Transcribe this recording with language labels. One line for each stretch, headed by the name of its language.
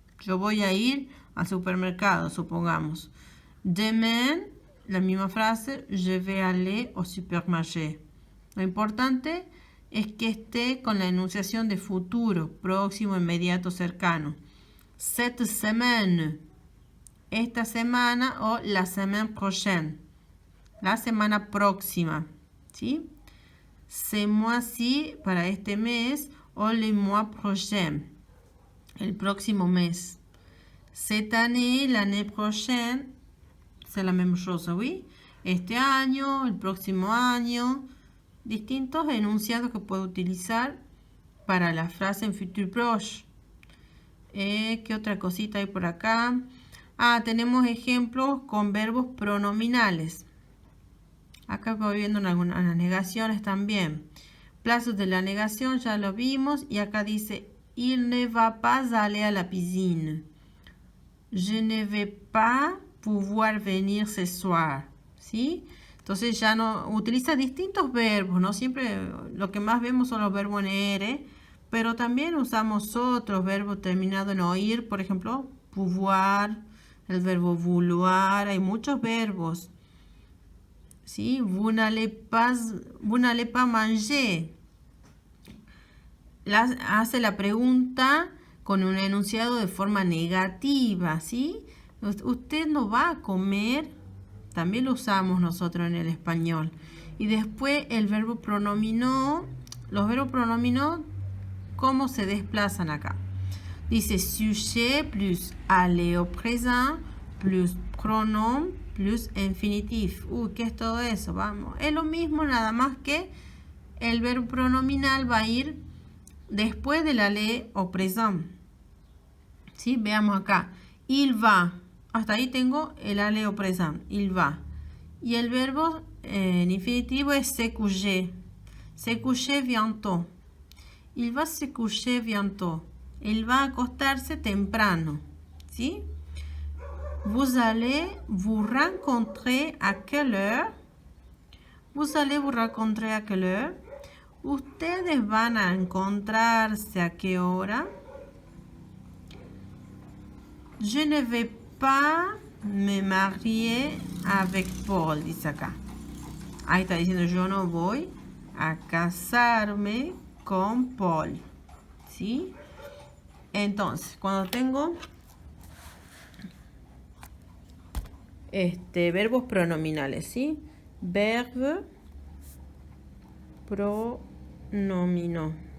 Spanish: Yo voy a ir al supermercado, supongamos.
French: Demain,
Spanish: la misma frase,
French: je vais aller au supermarché.
Spanish: Lo importante es que esté con la enunciación de futuro, próximo, inmediato, cercano.
French: Cette semaine,
Spanish: esta semana, o
French: la semaine prochaine,
Spanish: la semana próxima, ¿sí?
French: Ce mois-ci,
Spanish: para este mes, o
French: le mois prochain,
Spanish: el próximo mes.
French: Cette année, l'année prochaine, c'est la même chose, ¿oui?
Spanish: Este año, el próximo año, distintos enunciados que puedo utilizar para la frase en futur proche. ¿Qué otra cosita hay por acá? Tenemos ejemplos con verbos pronominales. Acá voy viendo algunas negaciones también. Plazos de la negación ya lo vimos. Y acá dice,
French: il ne va pas aller à la piscine. Je ne vais pas pouvoir venir ce soir.
Spanish: ¿Sí? Entonces ya no utiliza distintos verbos, ¿no? Siempre lo que más vemos son los verbos en ER, pero también usamos otros verbos terminados en oír, por ejemplo, pouvoir, el verbo vouloir, hay muchos verbos. ¿Sí?
French: Vous n'allez pas manger.
Spanish: Hace la pregunta con un enunciado de forma negativa, ¿sí? Usted no va a comer, también lo usamos nosotros en el español. Y después el verbo pronominó, los verbos pronominó, ¿cómo se desplazan acá? Dice
French: sujet plus aller au présent plus pronom plus infinitif.
Spanish: ¿Qué es todo eso? Vamos. Es lo mismo, nada más que el verbo pronominal va a ir después del aller au présent. ¿Sí? Veamos acá.
French: Il va.
Spanish: Hasta ahí tengo el aller au présent.
French: Il va.
Spanish: Y el verbo en infinitivo es
French: se coucher. Se coucher bientôt. Il va se coucher bientôt.
Spanish: Él va a acostarse temprano. ¿Sí?
French: Vous allez vous rencontrer à quelle heure? Vous allez vous rencontrer à quelle heure?
Spanish: Ustedes van a encontrarse a qué hora?
French: Je ne vais pas me marier avec Paul,
Spanish: dice acá. Ahí está diciendo, yo no voy a casarme con Paul. ¿Sí? Entonces, cuando tengo verbos pronominales, ¿sí? Verbe pronomino.